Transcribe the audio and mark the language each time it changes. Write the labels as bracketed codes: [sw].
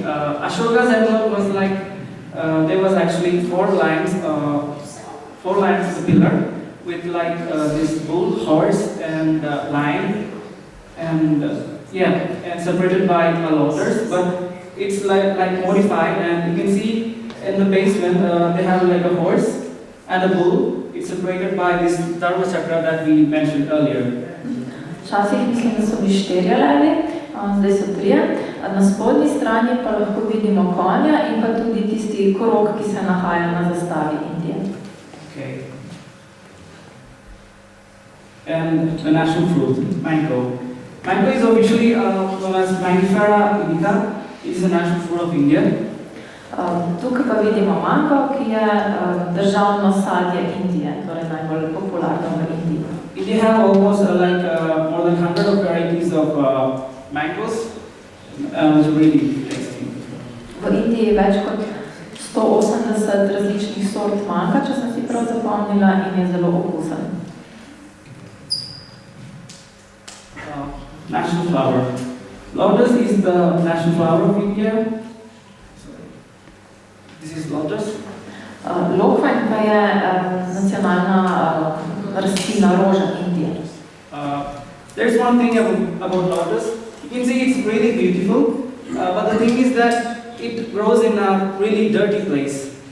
[en] Ashoka's emblem was like there was actually 4 lines of the pillar with like this bull, horse, and lion, and and separated by lotus. But it's like modified, and you can see in the basement they have like a horse and a bull. It's separated by this Dharma Chakra that we mentioned earlier. [sl] Včasih mislim, da so bili 4 levi, zdaj so 3. Na spodnji strani pa lahko vidimo konja in pa tudi tisti krog, ki se nahaja na zastavi Indije. Okay. [en] And the national fruit, mango. Mango is officially known as Mangifera indica. It is the national fruit of India. [sl] Tukaj pa vidimo mango, ki je državno sadje Indije, torej najbolj popularno v Indiji. [en] India have almost more than 100 of varieties of mangoes, which are really tasty. [sl] V Indiji je več kot 180 različnih sort manka, če sem si prav zapomnila, in je zelo okusen. [en] National flower. Lotus is the national flower of India. This is lotus. [sl] Lokvanj pa je nacionalna rastlina roža Indije. [en] There's one thing about lotus. You can see it's really beautiful, but the thing is that it grows in a really dirty place.